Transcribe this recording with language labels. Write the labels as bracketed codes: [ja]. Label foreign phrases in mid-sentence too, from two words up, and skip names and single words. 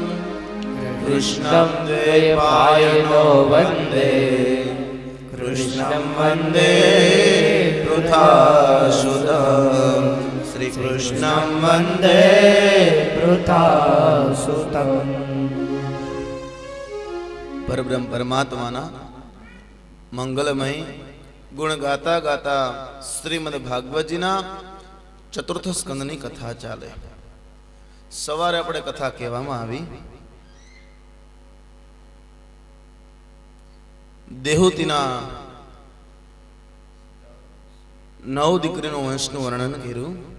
[sa] कृष्णं द्वैपायनो वन्दे कृष्णं वन्दे पृथासुतम् श्रीकृष्णं वन्दे पृथासुतम् [gu] પરબ્રહ્મ પરમાત્માના મંગલમય ગુણ ગાતા ગાતા શ્રીમદ ભાગવતજીના ચતુર્થ સ્કંદની કથા ચાલે. સવારે આપણે કથા કહેવામાં આવી. દેહૂતીના 9 દીકરીનું વંશનું વર્ણન કર્યું.